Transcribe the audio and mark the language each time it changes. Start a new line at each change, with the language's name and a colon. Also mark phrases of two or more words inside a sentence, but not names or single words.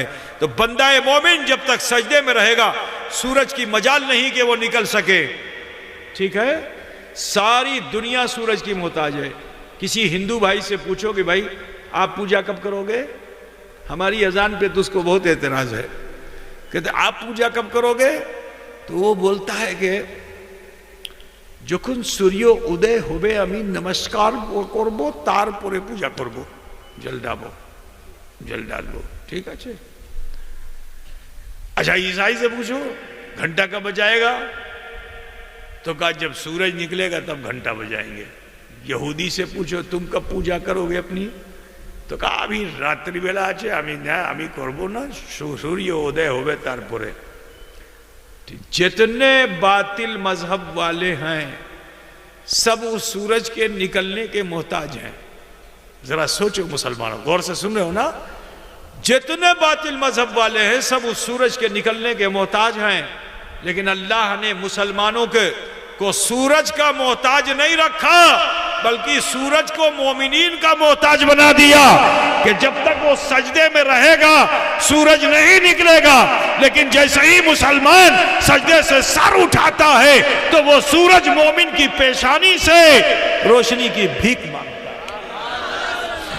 Urdu: تو بندہ مومن جب تک سجدے میں رہے گا سورج کی مجال نہیں کہ وہ نکل سکے، ٹھیک ہے؟ ساری دنیا سورج کی محتاج ہے۔ کسی ہندو بھائی سے پوچھو کہ بھائی آپ پوجا کب کرو گے؟ ہماری اذان پہ تو اس کو بہت اعتراض ہے، کہتے آپ پوجا کب کرو گے؟ تو وہ بولتا ہے کہ
Bangla: যখন সূর্য উদয় হবে আমি নমস্কার করব, তারপরে পূজা করব, জল ডালবো।
Urdu: ٹھیک ہے؟ اچھا عیسائی سے پوچھو گھنٹہ کب بجائے گا؟ تو کہا جب سورج نکلے گا تب گھنٹہ بجائیں گے۔ یہودی سے پوچھو تم کب پوجا کرو گے اپنی؟ تو کہا ابھی
Bangla: রাত্রি বেলা আছে আমি করব না, সূর্য উদয় হবে তারপরে।
Urdu: جتنے باطل مذہب والے ہیں سب اس سورج کے نکلنے کے محتاج ہیں۔ ذرا سوچو مسلمانوں، غور سے سن رہے ہو نا؟ جتنے باطل مذہب والے ہیں سب اس سورج کے نکلنے کے محتاج ہیں، لیکن اللہ نے مسلمانوں کو سورج کا محتاج نہیں رکھا بلکہ سورج کو مومنین کا محتاج بنا دیا کہ جب تک وہ سجدے میں رہے گا سورج نہیں نکلے گا، لیکن جیسے ہی مسلمان سجدے سے سر اٹھاتا ہے تو وہ سورج مومن کی پیشانی سے روشنی کی بھیک مانگتا ہے۔